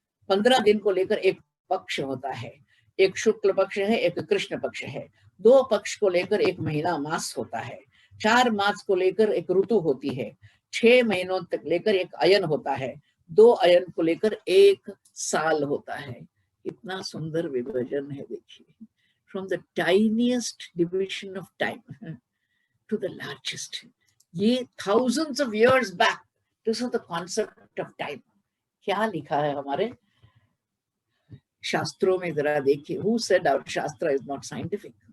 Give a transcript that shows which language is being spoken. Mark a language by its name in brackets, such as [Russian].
[Hindi] 15 दिन को लेकर एक पक्ष होता है, एक शुक्ल पक्ष है, एक कृष्ण पक्ष है, 2 पक्ष को लेकर एक महीना मास होता है, 4 मास को लेकर एक ऋतु होती है, 6 महीनों तक लेकर एक अयन होता है, 2 अयन को लेकर एक साल होता है। इतना सुंदर विभाजन है, देखिए, [English] From the tiniest division of time to the largest. ये thousands of years back, this is the concept of time। [Hindi] क्या लिखा है हमारे शास्त्रों में, जरा देखिए। [English] Who said our shastra is not scientific?